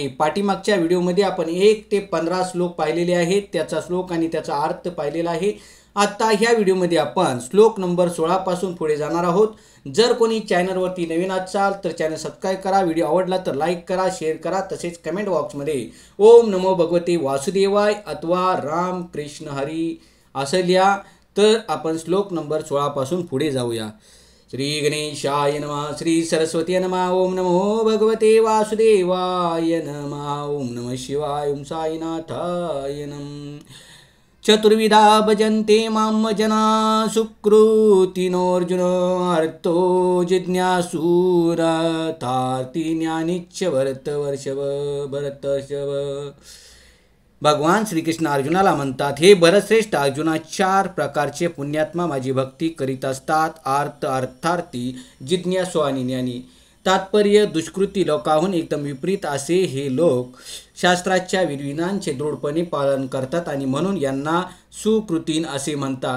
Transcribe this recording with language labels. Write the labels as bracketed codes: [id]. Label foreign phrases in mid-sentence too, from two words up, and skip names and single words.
[mr] पाठीमागच्या व्हिडिओमध्ये आपण 1 ते 15 श्लोक पाहिलेले आहेत, त्याचा श्लोक आणि त्याचा अर्थ पाहिलेला आहे। आता ह्या व्हिडिओमध्ये आपण श्लोक नंबर 16 पासून पुढे जाणार आहोत। जर कोणी चॅनलवरती नवीन असाल तर [en] channel subscribe [mr] करा, व्हिडिओ आवडला तर लाईक करा, शेअर करा, तसेच [en] comment boxमध्ये [sa] ओम नमो भगवते वासुदेवाय [mr] अथवा राम कृष्ण हरी असं लिहा। तर आपण श्लोक नंबर 16 पासून पुढे जाऊया। [sa] श्री गणेशाय नमः, श्री सरस्वती नमः, ओम नमो भगवते वासुदेवाय नमः, ओम नमः शिवाय, ओम साईनाथाय नमः। चतुर्विधा भजन्ते मां जना सुकृतिनोऽर्जुन अर्थो जिज्ञासूरतार्ति ज्ञानिच्च भरतवर्षभ। [mr] भगवान श्रीकृष्ण अर्जुनाला म्हणतात, हे भरतश्रेष्ठ अर्जुना, 4 प्रकारचे पुण्यात्मा माझी भक्ती करीत असतात, अर्थार्थी, जिज्ञासू आणि ज्ञानी। तात्पर्य, दुष्कृती लोकाहून एकदम विपरीत असे हे लोक शास्त्राच्या विधिविधानांचे दृढपणे पालन करतात आणि म्हणून यांना सुकृतीन असे म्हणतात।